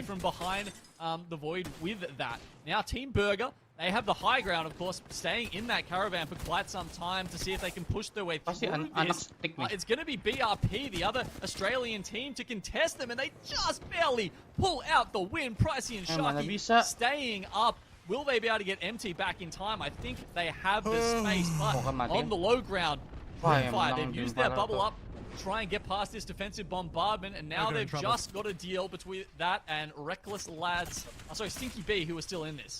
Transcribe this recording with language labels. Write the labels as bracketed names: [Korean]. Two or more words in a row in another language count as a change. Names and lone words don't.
[English] from behind the void with that. Now, Team Burger, they have the high ground, of course, staying in that caravan for quite some time to see if they can push their way [Indonesian] Pasti [English] through [Indonesian] anak [English] this. [Indonesian] stick nih. [English] It's going to be BRP, the other Australian team, to contest them, and they just barely pull out the win. Pricey and [Indonesian] mana [English] Sharky [Indonesian] bisa. [English] staying up. Will they be able to get MT back in time? I think they have the space, but [Filipino] Mukhang mati. [English] on the low ground, [Indonesian] Wah, yang [English] Fire, [Indonesian] menang [English] they've used Dreamfire their bubble [Indonesian] tuh. [English] up, try and get past this defensive bombardment, and now Burger in they've trouble. just got a deal between that and Reckless Lads, Stinky B, who are still in this.